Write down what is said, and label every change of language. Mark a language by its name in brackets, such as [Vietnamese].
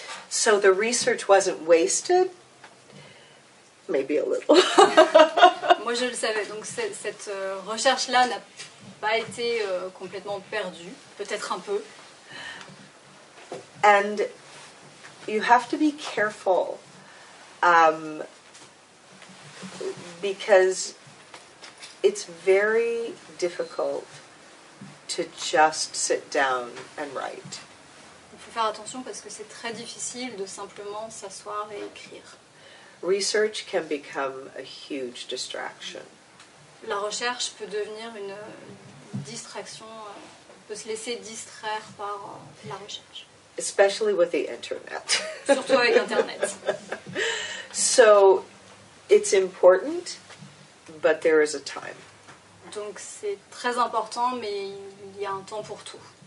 [English] So the research wasn't wasted. Maybe a little. [French] Moi, je le savais. Donc, cette recherche-là n'a pas été complètement perdue. Peut-être un peu. [English] And you have to be careful because it's very difficult to just sit down and write. [French] Il faut faire attention parce que c'est très difficile de simplement s'asseoir et écrire. [English] Research can become a huge distraction. [French] La recherche peut devenir une distraction, peut se laisser distraire par la recherche. [English] Especially with the internet. [French] Surtout avec Internet. [English] So, it's important, but there is a time. [French] Donc c'est très important, mais il y a un temps pour tout.